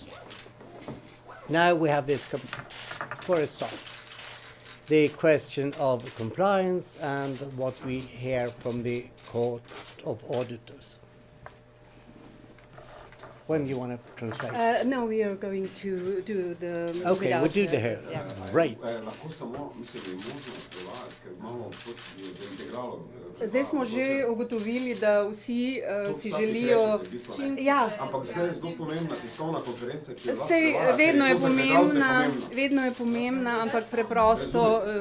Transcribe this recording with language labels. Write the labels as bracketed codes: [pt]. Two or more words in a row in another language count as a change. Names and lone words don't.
[en] Now we have this, for a start, the question of compliance and what we hear from the Court of Auditors. When do you want to translate? No, we are going to do the... Okay, we'll do the hair. Yeah. Great. [sl] Zdaj smo že ugotovili, da vsi si želijo... Ja. Ampak zdaj je zelo pomembna tiskovna konferenca, če lahko Sej, vedno je pomembna, ampak preprosto...